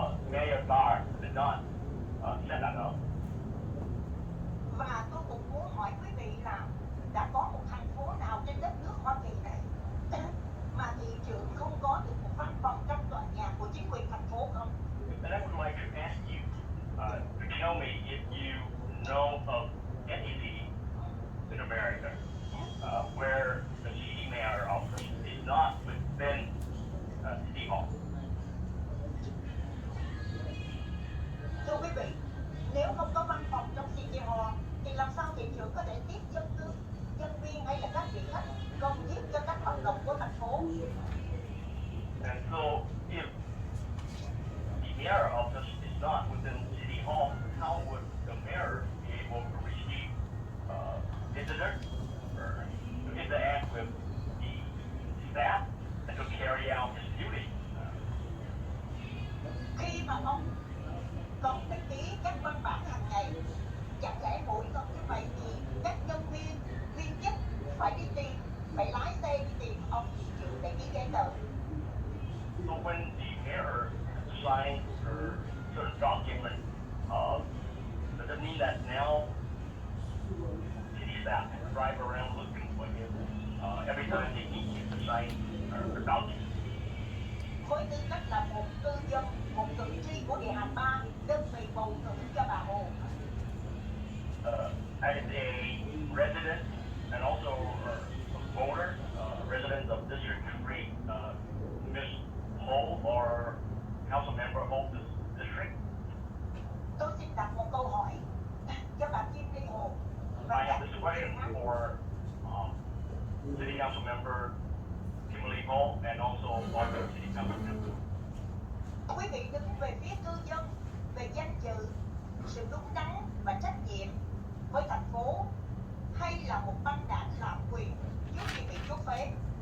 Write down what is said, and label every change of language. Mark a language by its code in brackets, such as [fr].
[en] Mayor Barr did not set that up. [vi] Và tôi cũng muốn hỏi quý vị là đã có một thành phố nào trên đất nước Hoa Kỳ này mà thị trưởng không có được một văn phòng trong tòa nhà của chính quyền thành phố không? [en] And I would like to ask you to tell me if you know of any city in America where the city mayor office is not within City Hall. [vi] Thưa quý vị, nếu không có văn phòng trong City Hall thì làm sao thị trưởng có thể tiếp dân cư, nhân viên hay là các vị khách công giúp cho các hoạt động của thành phố? [en] And so if the mayor office is not within City Hall, how would the mayor be able to receive visitors or to interact with the staff and to carry out his duties? [vi] Khi mà ông cần phải ký các văn bản hàng ngày, chẳng lẽ mỗi lần như vậy thì các nhân viên, viên chức phải đi tìm, phải lái xe đi tìm ông thị trưởng để ký giấy tờ? [en] So when the mayor signs or certain document, does it mean that now city staff can drive around looking for him every time they need him to sign a document? [vi] Với tư cách là một cư dân, một cử tri của địa hạt 3, đơn vị bầu cử cho bà Hồ, [en] As a resident and also a voter, resident of District 3, Ms. Ho or council member of this district, [vi] tôi xin đặt một câu hỏi cho bà Kim Ly Hồ. [en] I have this question for City Council member Kimberly Ho and also other City Council members. [vi] Quý vị đứng về phía cư dân, về danh dự, sự đúng đắn và trách nhiệm với thành phố, hay là một băng đảng lạm quyền trước khi bị chốt phế?